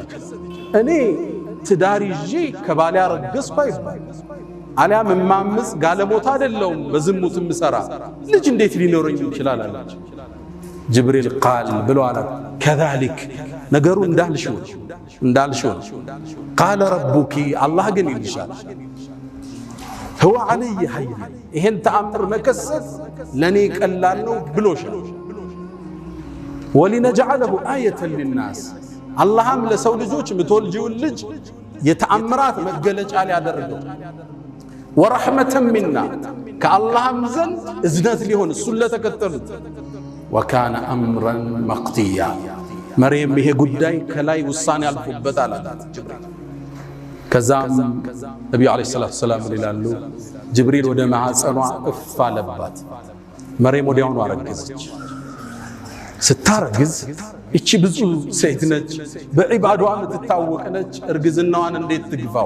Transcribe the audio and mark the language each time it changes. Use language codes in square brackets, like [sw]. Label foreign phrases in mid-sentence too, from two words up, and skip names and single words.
[am] እኔ ትዳር ይዤ ከባሌ አረገዝኩ አይባል፣ አሊያም እማምስ ጋለሞታ አይደለሁም በዝሙት ምሰራ ልጅ እንዴት ሊኖረኝ ይችላል አለች። ጅብሪል ቃል ብሎ አላት ከዛሊክ ነገሩ እንዳልሽው [ar] قال ربك [am] አላህ ግን ይልሻል [ar] هو علي حي [am] ይሄን ተአምር መከሰት ለኔ ቀላል ነው ብሎሻል። [ar] ولنجعله آية للناس [am] አላህም ለሰው ልጆች ምትወልጂውን ልጅ የተአምራት መገለጫ ሊያደርገው [ar] ورحمة منا [am] ከአላህም ዘንድ እዝነት ሊሆን እሱን ለተከተሉት [ar] وكان أمرا مقضيا [am] መርየም ይሄ ጉዳይ ከላይ ውሳኔ አልፎበት አላት ጅብሪል። ከዛም ነብዩ [ar] عليه الصلاة والسلام [am] ይላሉ ጅብሪል ወደ ማህፀኗ እፍ አለባት። መርየም ወዲያውኑ አረገዘች። ስታረግዝ እቺ ብዙ ሴት ነች፣ በዒባዷ የምትታወቅ ነች። እርግዝናዋን እንዴት ትግፋው?